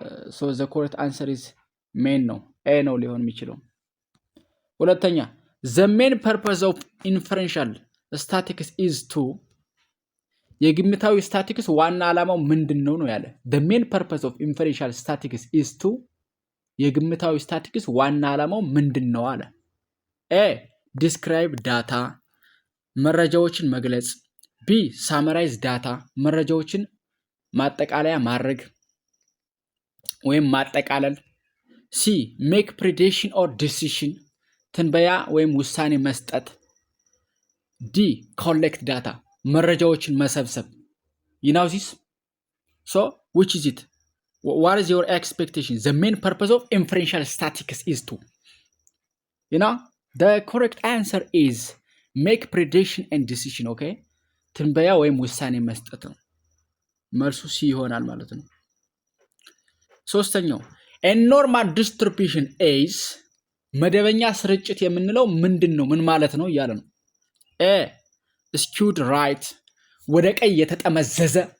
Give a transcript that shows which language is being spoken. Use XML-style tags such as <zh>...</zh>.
<en>so the correct answer is main</en> <am>ነው፣ ኤ ነው ሊሆን የሚችለው። ሁለተኛ</am> <en>the main purpose of inferential statistics is to</en> <am>የግምታዊ ስታቲስቲክስ ዋና ዓላማው ምንድነው ነው ያለ።</am> <en>the main purpose of inferential statistics is to</en> <am>የግምታዊ ስታቲስቲክስ ዋና ዓላማው ምንድነው አለ።</am> <en>ኤ describe data</en> <am>መረጃዎችን መግለጽ፣</am> <en>ቢ summarize data</en> <am>መረጃዎችን ማጠቃለያ ማድረግ ወይም ማጠቃለል፣ ሲ</am> <en>make prediction or decision</en> <am>ትንበያ ወይም ውሳኔ መስጠት፣ ዲ</am> <en>collect data</en> <am>መረጃዎችን መሰብሰብ።</am> <en>you know this? so which is it? what is your expectation? the main purpose of inferential statistics is to the correct answer is make prediction and decision.</en> <am>okay ትንበያ ወይም ውሳኔ መስጠት ነው። መልሱ ሲ ይሆናል ማለት ነው። ሶስተኛው</am> <en>a normal distribution is</en> <am>መደበኛ ስርጭት የምንለው ምንድነው ምን ማለት ነው እያለ ነው። ኤ</am> <en>skewed right</en> <am>ወደ ቀኝ የተጠመዘዘ፣</am>